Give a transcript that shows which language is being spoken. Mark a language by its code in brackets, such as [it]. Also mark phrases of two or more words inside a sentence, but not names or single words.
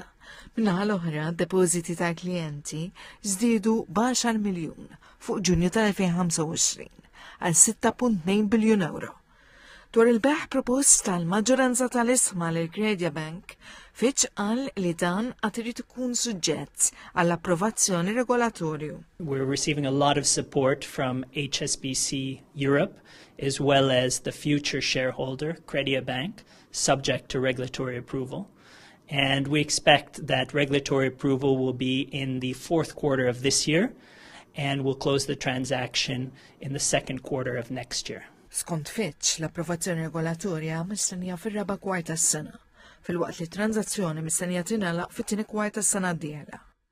[mt] Min-naħa l-oħra, depożiti ta' klijenti żdiedu b'10 miljun fuq Ġunju tal-2025 għal 6.2 biljun euro. Dwar il-beħ propost tal-maġġoranza tal-isma lill Credit Bank, Fitch qal li dan għad irid ikun suġġett għall-approvazzjoni regolatorju. [en] We're receiving a lot of support from HSBC Europe, as well as the future shareholder, Credit Bank, subject to regulatory approval. And we expect that regulatory approval will be in the fourth quarter of this year, and we'll close the transaction in the second quarter of next year. [mt] Skont Fitch, l-approvazzjoni regolatorja mistennija fir-raba' kwart tas-sena, fil-waqt li t-tranzazzjoni mistennija tingħalaq fit-tieni kwart tas-sena d-dieħla.